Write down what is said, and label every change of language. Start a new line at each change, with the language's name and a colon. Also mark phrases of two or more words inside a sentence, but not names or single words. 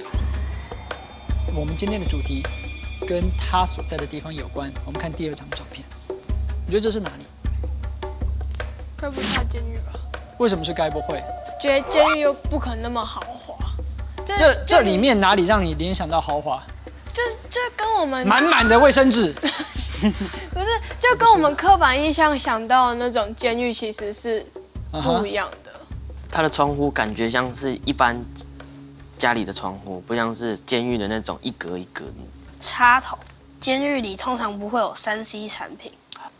Chinese: 我們今天的主題跟他所在的地方有關。我們看第2張照片，你覺得這是哪裡？該不是監獄吧？為什麼是該不會？覺得監獄又不可能那麼豪華。這裡面哪裡讓你聯想到豪華？就跟我們滿滿的衛生紙。不是，就跟我們刻板印象想到的那種監獄其實是不一樣的。它的窗戶感覺像是一般家裡的窗戶，不像是監獄的那種一格一格的。插頭，監獄裡通常不會有3C 產品。